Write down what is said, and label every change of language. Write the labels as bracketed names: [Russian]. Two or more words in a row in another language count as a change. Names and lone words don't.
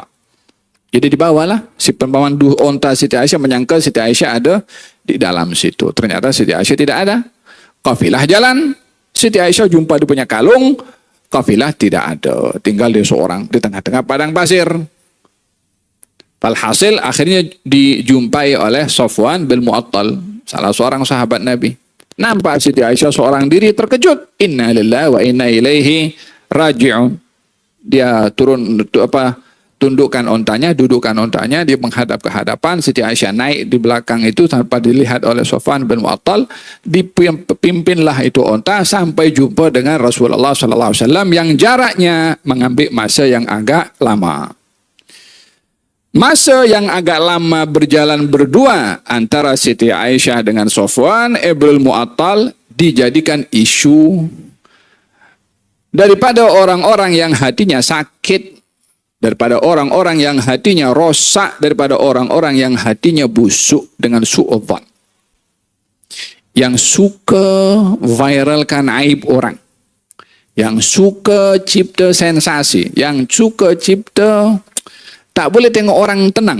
[Malay] Jadi dibawalah si pemandu onta Siti Aisyah, menyangka Siti Aisyah ada di dalam situ. Ternyata Siti Aisyah tidak ada. Kafilah jalan, Siti Aisyah jumpa dia punya kalung. Kafilah tidak ada, tinggal dia seorang di tengah-tengah padang pasir. Walhasil akhirnya dijumpai oleh Safwan bin Mu'attal, salah seorang sahabat Nabi. Nampak Siti Aisyah seorang diri, terkejut. [Arabic] إنا لله وإنا إليه راجعون. [Malay] Dia tundukkan ontanya, dudukkan ontanya, dia menghadap ke hadapan. Siti Aisyah naik di belakang itu tanpa dilihat oleh Safwan bin Mu'attal. Dipimpinlah itu onta sampai jumpa dengan Rasulullah SAW yang jaraknya mengambil masa yang agak lama. Masa yang agak lama berjalan berdua antara Siti Aisyah dengan Safwan ibnul Mu'attal dijadikan isu daripada orang-orang yang hatinya sakit, daripada orang-orang yang hatinya rosak, daripada orang-orang yang hatinya busuk dengan su'udzan, yang suka viralkan aib orang, yang suka cipta sensasi, yang suka cipta tak boleh tengok orang tenang.